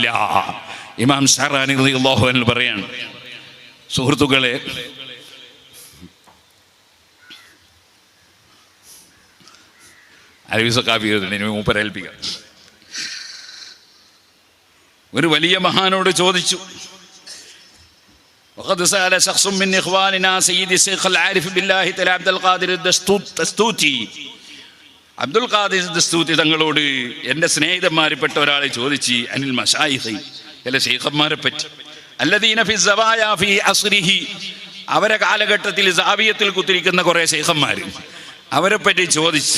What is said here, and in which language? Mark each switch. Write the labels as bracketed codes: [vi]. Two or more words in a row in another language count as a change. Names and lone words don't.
[ml] ഇമാം ഷഅറാനി [ar] رضي الله عنه [ml] പറയാണ്. സുഹൃത്തുക്കളെ, മൂപ്പരേൽപ്പിക്കാം. ഒരു വലിയ മഹാനോട് ചോദിച്ചു, [ar] وقد سأل شخص من إخواننا سيدي الشيخ العارف بالله تعالى عبد القادر الدستوطي. [ml] അബ്ദുൽ ഖാദിർ ദസ്തൂത്തി തങ്ങളോട് എൻ്റെ സ്നേഹിതന്മാരിൽപ്പെട്ട ഒരാളെ ചോദിച്ച് [ar] عن المشايخ, [ml] ചില ശൈഖന്മാരെ പറ്റി, [ar] الذين في الزوايا في عصره, [ml] അവരെ കാലഘട്ടത്തിൽ സാവിയത്തിൽ കുത്തിരിക്കുന്ന കുറേ ശൈഖന്മാർ, അവരെ പറ്റി ചോദിച്ചു.